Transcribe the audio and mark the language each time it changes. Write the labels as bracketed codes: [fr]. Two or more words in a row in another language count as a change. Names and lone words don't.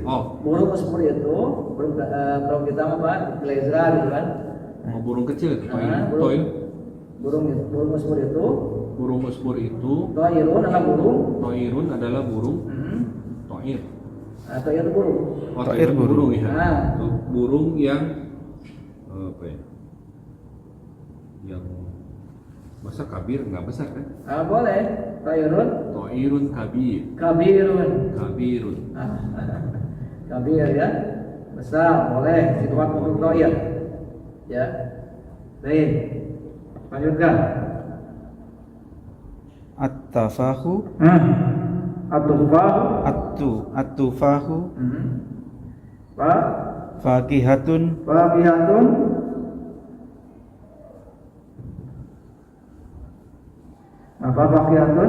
[id] Burung asfur itu burung kalau kita apa? Glezra gitu kan. Burung kecil itu ta'il. Burung asfur itu. Burung usfur itu Ta'irun adalah burung. ta'irun adalah burung. Ta'ir. Ta'ir itu burung. Ta'ir burung. Ya. Burung yang apa ya? Yang masa kabir nggak besar kan? Boleh. Ta'irun. [ar] Ta'irun kabir. [id] Kabirun. Kabir ya. Besar, boleh. Sifat untuk ta'ir. Ya. Baik. Lanjutkan. [ar] At-tafahu At-tufahu fakihatun [id] apa fakihatun?